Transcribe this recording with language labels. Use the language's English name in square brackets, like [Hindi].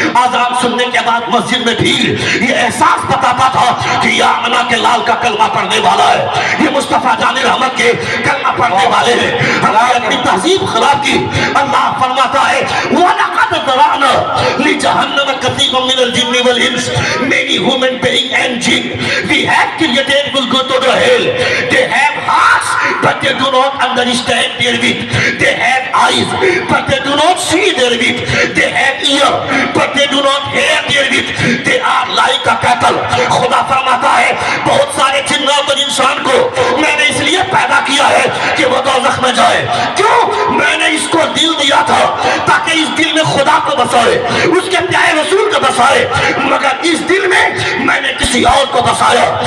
[Urdu] آذان سننے کے بعد مسجد میں بھیڑ، یہ احساس بتاتا تھا کہ یہ آمنہ کے لال کا کلمہ پڑھنے والا ہے، یہ مصطفیٰ جان رحمت کے کلمہ پڑھنے والے ہیں۔ ہم نے اپنی تہذیب خراب کی۔ اللہ فرماتا ہے [Arabic] وَلَقَدْ ذَرَأْنَا لِجَهَنَّمَ كَثِيرًا مِنَ الْجِنِّ وَالْإِنسِ [English] many human beings and jinn we have created will go to the hell. They have hearts but they do not understand therewith. They have eyes but they do not see therewith. They have ear but they do not hear therewith. They are like a cattle. [Urdu] خدا فرماتا ہے بہت سارے جنات اور انسان کو میں نے اس لیے پیدا کیا ہے کہ وہ دوزخ میں جائے۔ کیوں؟ میں نے اس کو دل دیا تھا تاکہ اس دل میں خدا کو بسائے، اس کے پیارے رسول کو بسائے، مگر اس دل میں نے کسی اور کو بسایا۔